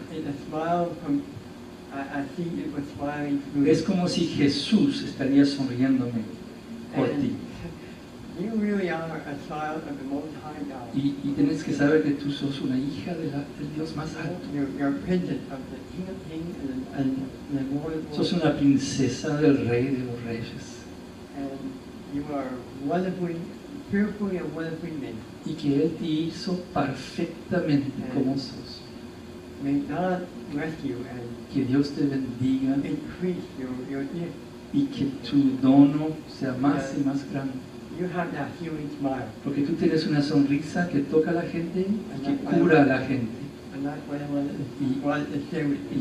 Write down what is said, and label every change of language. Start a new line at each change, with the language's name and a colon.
English: It's a smile from, I think it was smiling through.
Spanish: Es como si Jesús estaría sonriéndome por
English: And
Spanish: ti.
English: you really are a child of the Most High God.
Spanish: Y tienes que saber que tú sos una hija del Dios más alto.
English: You're a princess of the King of Kings and the Lord of
Spanish: Sos
English: Lords.
Spanish: una princesa del Rey de los Reyes.
English: And you are wonderfully, fearfully and wonderfully made.
Spanish: Y que Él te hizo perfectamente como sos.
English: May God bless you and
Spanish: Que Dios te bendiga
English: increase your gift.
Spanish: y que tu dono sea más y más grande.
English: You have that healing smile.
Spanish: Porque tú tienes una sonrisa que toca a la gente y que cura a la gente.
English: And that's what I wanted to share with you.